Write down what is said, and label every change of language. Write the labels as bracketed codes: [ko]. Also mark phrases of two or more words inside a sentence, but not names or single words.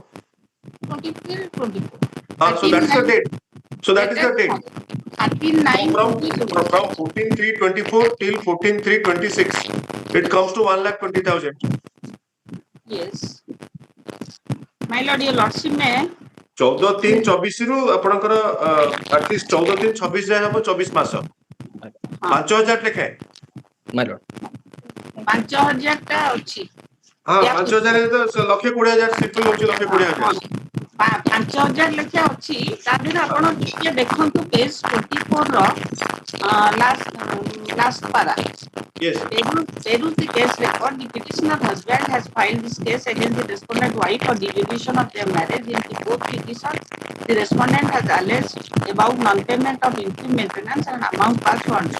[en] 23/24. So that is the date. So that is the date. 13/9. From 14/3/24 till 14/3/26, it comes to 1,20,000. Yes. My lord, your lordship may [or] 14/3/24 ରୁ ଆପଣଙ୍କର ଆଟଲିଷ୍ଟ 14/3/26 ଯାଏ ହବ 24 ମାସ 5,000 ଲେଖାଏଁ। [en] My lord, [or] 5,000 ଟା ଅଛି। 5,000 ତ 1,20,000 ସିମ୍ପଲ ହଉଛି 1,20,000। 5,000 ଲେଖା ଅଛି। ତା ଦେହରେ ଆପଣ ଟିକେ ଦେଖନ୍ତୁ ପେଜ 24 ର [en] last para. Yes. Peru the case record, the petitioner husband has filed this case against the respondent wife for the division of their marriage. In the both petitions, the respondent has alleged about non-payment of interim maintenance and amount past so and so.